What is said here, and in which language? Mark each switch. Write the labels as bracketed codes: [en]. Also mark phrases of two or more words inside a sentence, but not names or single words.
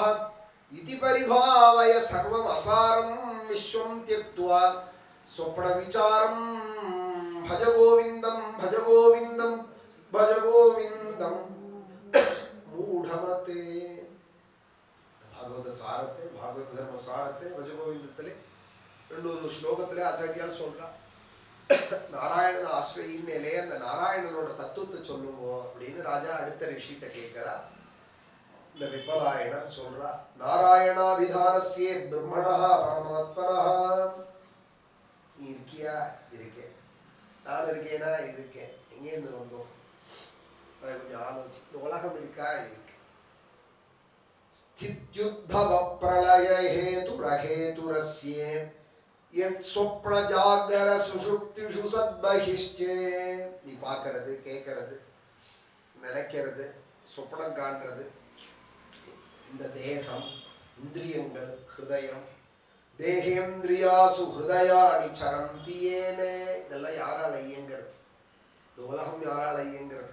[sa] इति परिभावय सर्वम् असारं विश्वं त्यक्त्वा स्वप्न विचारं. भज गोविंदम भज गोविंदम भज गोविंदम मूढ़मते. भागवत सारते भागवत धर्म सारते भज गोविंदத்திலே [ta] 2 ஸ்லோகத்திலே ஆச்சாரியால் சொல்றா, நாராயணன் ஆசிரியின்னே அந்த நாராயணனோட தத்துவத்தை சொல்லுங்கோ அப்படின்னு ராஜா அடுத்த ரிஷிட்ட கேட்கிறா. இந்த விபலாயனர் சொல்றா, [sa] नारायणाभिधानस्य ब्रह्मणः परमात्मनः. [ta] நீ இருக்கியா? இருக்கேன். நான் இருக்கேனா? இருக்கேன். எங்கேருந்து வந்தோம் அதை கொஞ்சம் ஆலோசி. இந்த உலகம் இருக்கா? இருக்கு. [sa] स्थित्युद्भव प्रलय हेतुरहेतुरस्य यत् स्वप्न जागर सुषुप्तिषु सद्बहिश्चे. [ta] நீ பார்க்கிறது, கேட்கறது, நினைக்கிறது, சொப்பனம் காண்றது, இந்த தேகம், இந்திரியங்கள், ஹிருதயம், [sa] देहेन्द्रियासु हृदयानि चरन्ति येन. [ta] இதெல்லாம் யாரால இயங்கிறது? இந்த உலகம் யாரால இயங்கிறது?